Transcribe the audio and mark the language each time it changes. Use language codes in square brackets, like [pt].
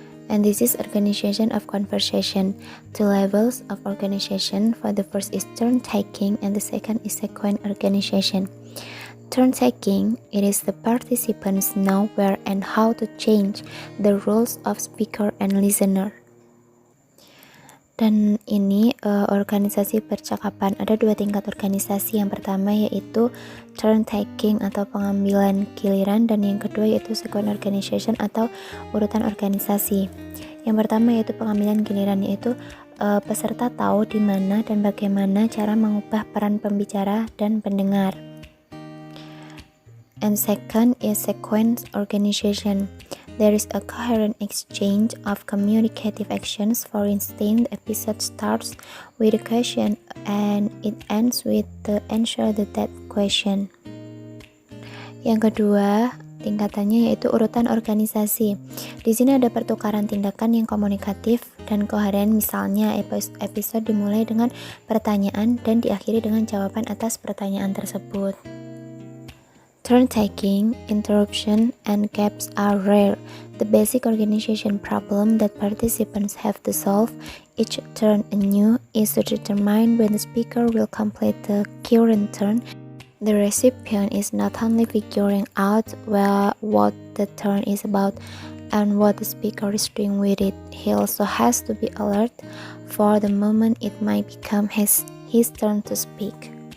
[en] And this is organization of conversation. Two levels of organization. For the first is turn taking and the second is sequence organization. Turn taking, it is the participants know where and how to change the roles of speaker and listener. [id] Dan ini organisasi percakapan, ada dua tingkat organisasi. Yang pertama yaitu turn taking atau pengambilan giliran, dan yang kedua yaitu sequence organization atau urutan organisasi. Yang pertama yaitu pengambilan giliran, yaitu peserta tahu di mana dan bagaimana cara mengubah peran pembicara dan pendengar. [en] And second is sequence organization. There is a coherent exchange of communicative actions. For instance, the episode starts with a question and it ends with the answer to that question. [id] Yang kedua, tingkatannya yaitu urutan organisasi. Di sini ada pertukaran tindakan yang komunikatif dan koheren. Misalnya, episode dimulai dengan pertanyaan dan diakhiri dengan jawaban atas pertanyaan tersebut. [en] Turn-taking, interruption, and gaps are rare. The basic organization problem that participants have to solve each turn anew is to determine when the speaker will complete the current turn. The recipient is not only figuring out what the turn is about and what the speaker is doing with it, he also has to be alert for the moment it might become his turn to speak.